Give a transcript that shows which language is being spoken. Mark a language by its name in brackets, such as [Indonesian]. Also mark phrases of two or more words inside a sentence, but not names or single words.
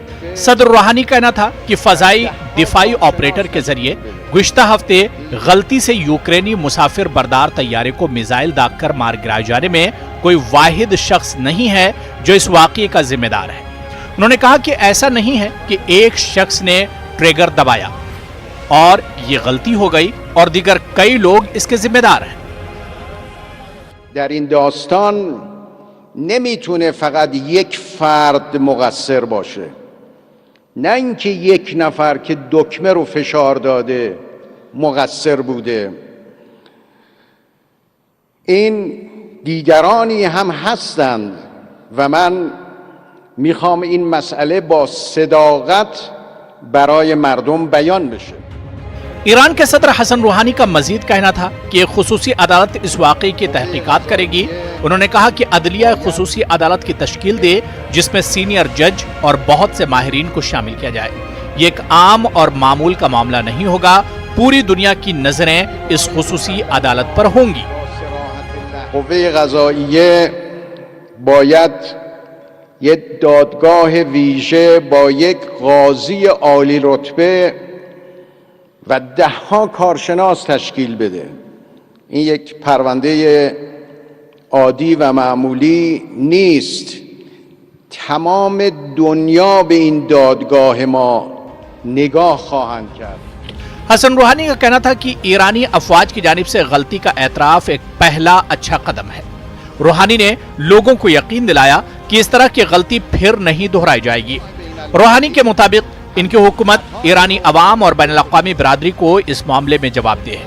[Urdu] صدر روحانی کہنا تھا کہ فضائی دفاعی آپریٹر کے ذریعے گزشتہ ہفتے غلطی سے یوکرینی مسافر بردار طیارے کو میزائل داغ کر مار گرائے جانے میں کوئی واحد شخص نہیں ہے جو اس واقعے کا ذمہ دار ہے. انہوں نے کہا کہ ایسا نہیں ہے کہ ایک شخص نے ٹریگر دبایا اور یہ غلطی ہو گئی اور دیگر کئی لوگ اس کے ذمہ دار ہیں. [Persian] در این داستان نمیتونه فقط یک فرد مقصر باشه، نه اینکه یک نفر که دکمه رو فشار داده مقصر بوده. این دیگرانی هم هستند و من میخوام این مسئله با صداقت برای مردم بیان بشه. [Urdu] ایران کے صدر حسن روحانی کا مزید کہنا تھا کہ ایک خصوصی عدالت اس واقعے کی تحقیقات کرے گی. انہوں نے کہا کہ عدلیہ خصوصی عدالت کی تشکیل دے جس میں سینئر جج اور بہت سے ماہرین کو شامل کیا جائے. یہ ایک عام اور معمول کا معاملہ نہیں ہوگا. پوری دنیا کی نظریں اس خصوصی عدالت پر ہوں گی. [Persian] قوه قضاییه باید یک دادگاه ویژه با یک قاضی عالی رتبه و 10 کارشناس تشکیل بده. این یک پرونده عادی و معمولی نیست. تمام دنیا به این دادگاه ما نگاه خواهند کرد. [Urdu] حسن روحانی کا کہنا تھا کہ ایرانی افواج کی جانب سے غلطی کا اعتراف ایک پہلا اچھا قدم ہے. روحانی نے لوگوں کو یقین دلایا کہ اس طرح کی غلطی پھر نہیں دہرائی جائے گی. روحانی کے مطابق ان کی حکومت ایرانی عوام اور بین الاقوامی برادری کو اس معاملے میں جوابدہ ہے.